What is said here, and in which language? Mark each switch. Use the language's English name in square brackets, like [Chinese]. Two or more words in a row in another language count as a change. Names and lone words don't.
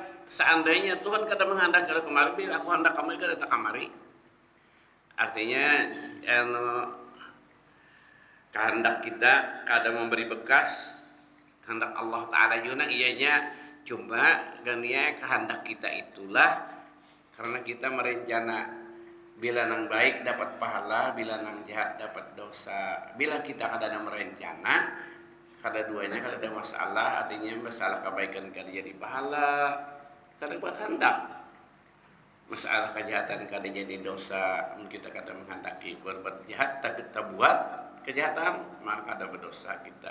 [Banjar] Seandainya Tuhan kadang menghendaki aku kemari biar aku hendak kemari kada tak kemari. Artinya kehendak kita kadang memberi bekas kehendak Allah Ta'ala juga ianya. Cuma gania kehendak kita itulah karena kita merencana bila nang baik dapat pahala, bila nang jahat dapat dosa. Bila kita kadang merencana, kada duanya kada ada masalah, artinya masalah kebaikan kada jadi pahala, kada berkehendak. Masalah kejahatan kada jadi dosa, kita kada menghendaki berbuat jahat, tak kita buat kejahatan, maka kada berdosa kita.